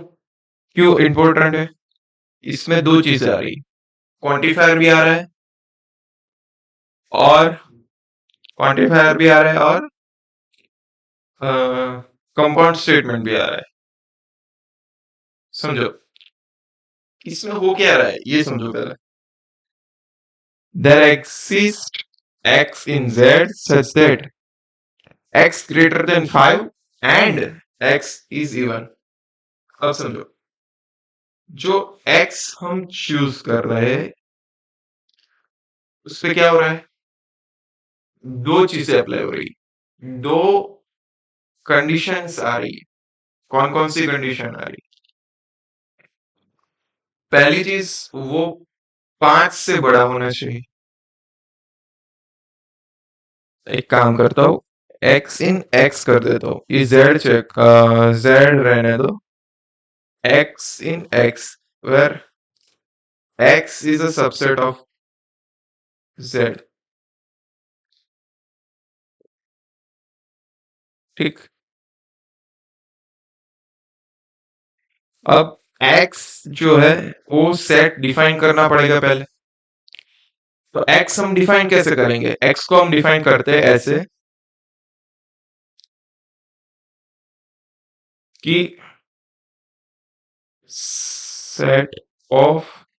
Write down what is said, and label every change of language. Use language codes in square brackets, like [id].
[hi] क्यों इंपॉर्टेंट है? इसमें दो चीजें आ रही, क्वांटिफायर भी आ रहा है और क्वांटिफायर भी आ रहा है और कंपाउंड स्टेटमेंट भी आ रहा है। समझो इसमें हो क्या रहा है ये समझो पहले। [en] There exists x in z such that x greater than 5 and x is even। [hi] अब समझो जो x हम चूज कर रहे हैं उस पे क्या हो रहा है, दो चीजें अप्लाई हो रही, दो कंडीशंस आ रही। कौन कौन सी कंडीशन आ रही? पहली चीज वो 5 से बड़ा होना चाहिए। एक काम करता हूँ, x इन x कर देता हूँ, ये z चेक, z रहने दो, [en] x in x where x is a subset of z, [hi] ठीक। अब x जो है वो सेट डिफाइन करना पड़ेगा पहले। तो x हम डिफाइन कैसे करेंगे? x को हम डिफाइन करते हैं ऐसे कि सेट ऑफ